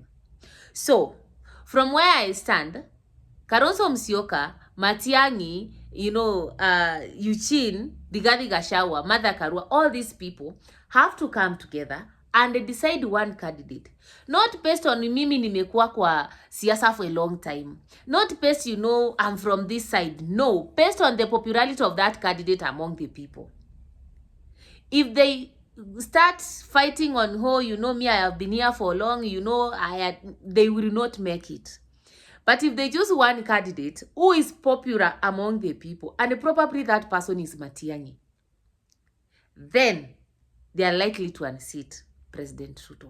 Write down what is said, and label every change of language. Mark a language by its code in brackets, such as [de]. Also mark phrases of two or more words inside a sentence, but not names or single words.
[en] So, from where I stand, Kalonzo Musyoka, Matiang'i, Eugene, Rigathi Gachagua, Martha Karua, all these people have to come together and decide one candidate. Not based on [sw] mimi nimekuwa kwa siasa [en] for a long time. Not based, I'm from this side. No, based on the popularity of that candidate among the people. If they start fighting on, me, I have been here for long, they will not make it. But if they choose one candidate who is popular among the people, and probably that person is Matiang'i, then they are likely to unseat President Ruto.